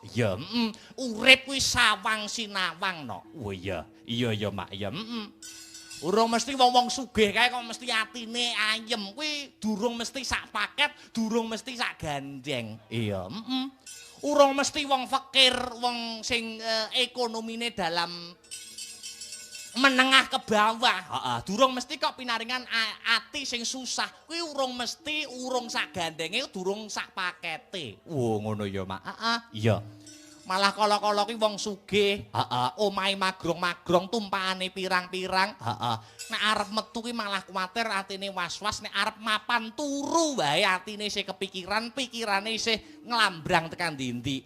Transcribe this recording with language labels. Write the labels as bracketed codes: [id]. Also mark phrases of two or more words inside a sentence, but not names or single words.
[jv] Ya, Urip kuwi sawang sinawang no. Oh iya. Iya ya Mak, ya. Urung mesti wong-wong sugih kae kok mesti atine ayem. Kuwi durung mesti sak paket, durung mesti sak gandeng. Iya, Urung mesti wong fakir, wong sing ekonomine [id] dalam menengah ke bawah. [jv] Durung mesti kok pinaringan ati sing susah. Kuwi urung mesti urung sak gandenge, durung sak pakete. Ngono ya, Mak. Iya. Malah kala-kala ki wong sugih, omahe magrong-magrong tumpakane pirang-pirang, nek arep metu ki malah kuwatir atine was-was, nek arep mapan turu wae atine isih kepikiran, pikirane isih nglambrang tekan ndi-ndi.